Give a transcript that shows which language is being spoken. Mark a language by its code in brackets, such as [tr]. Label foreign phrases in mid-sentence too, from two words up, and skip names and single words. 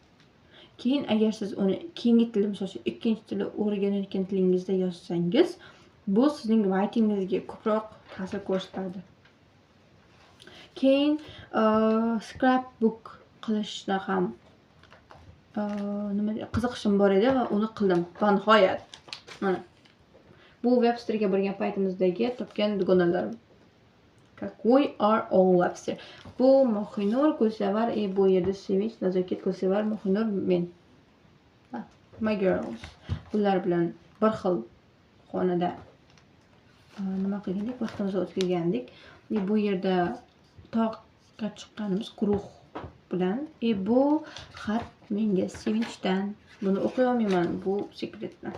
[uz] Keyin agar siz uni keyingi til, misol uchun ikkinchi tilni o'rganayotgan tilingizda yozsangiz, Bu sizning writingingizga ko'proq ta'sir ko'rsatadi. Keyin scrapbook qilishda ham qiziqishim bor edi va uni qildim. Va nihoyat mana bu Websterga borgan paytimizdagi topgan dugonalarim. [en] We are all Webster. [uz] Bu Mohinur, Gulsevar, bu yerda Sevinch, Nazokat, Gulsevar, Mohinur, men. [en] My girls. [uz] Bular bilan bir xil xonada nima qilgandik, vaqtimizni o'tkazgandik. Bu yerda tog'ga chiqqanimiz guruh bilan. Bu xat menga Sevinchdan. Buni o'qiy olmayman, bu sekretni.